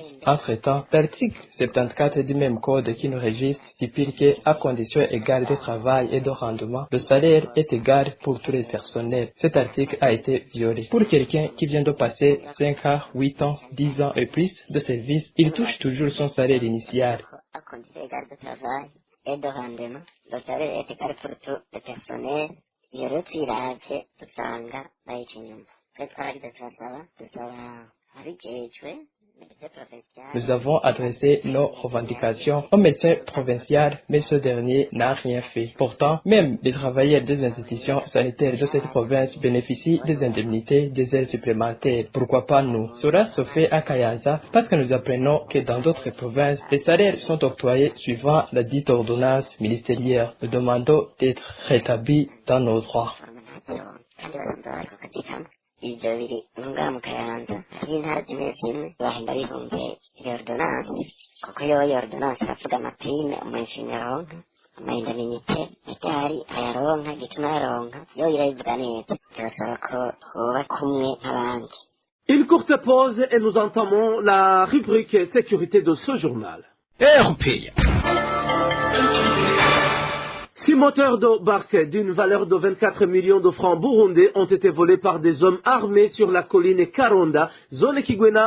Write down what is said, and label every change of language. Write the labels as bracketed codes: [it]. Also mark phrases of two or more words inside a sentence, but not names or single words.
[fr] Entre-temps, l'article 74 du même code qui nous régisse stipule qu'à condition égale de travail et de rendement, le salaire est égal pour tous les personnels. Cet article a été violé. Pour quelqu'un qui vient de passer 5 ans, 8 ans, 10 ans et plus de service, il touche toujours son salaire initial. À condition égale de travail et de rendement, le salaire est égal pour tous les personnels. [rn] Iyo rero twiravye dusanga bayica inyuma twe twaragize turasaba abijejwe [fr] Nous avons adressé nos revendications au médecin provincial, mais ce dernier n'a rien fait. Pourtant, même les travailleurs des institutions sanitaires de cette province bénéficient des indemnités, des aides supplémentaires. Pourquoi pas nous? Cela se fait à Kayanza parce que nous apprenons que dans d'autres provinces, les salaires sont octroyés suivant la dite ordonnance ministérielle. Nous demandons d'être rétablis dans nos droits. [rn] ibyo biri ngaha mu Kayanza hari intara zimwe zimwe bahenda bihumbiye iyo ordonance kuko iyo ordonance iravuga amapime umuntu yaronka amaindaminite atari ayaronka gituma yaronka yo irayivuga neza birasaba ko hoba kumwe nk'abandi. [fr] Une courte pause et nous entamons la rubrique sécurité de ce journal. RPA. 6 moteurs de barque d'une valeur de 24 millions de francs burundais ont été volés par des hommes armés sur la colline Karonda, zone Kigwena.